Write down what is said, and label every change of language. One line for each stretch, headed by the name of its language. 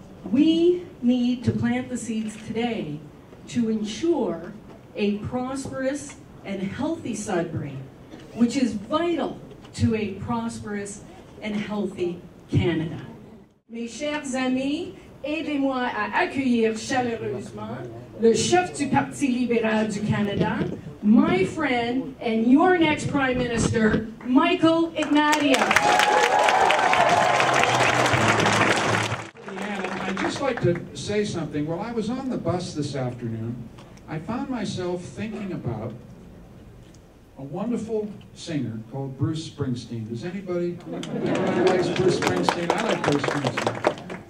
English: We need to plant the seeds today to ensure a prosperous and healthy Sudbury, which is vital to a prosperous and healthy Canada.
French: Mes chers amis, aidez-moi à accueillir chaleureusement le chef du Parti libéral du Canada,
English: my friend and your next Prime Minister,
French: Michael Ignatieff.
English: I'd just like to say something. While I was on the bus this afternoon, I found myself thinking about a wonderful singer called Bruce Springsteen. Does anybody likes Bruce Springsteen? I like Bruce Springsteen.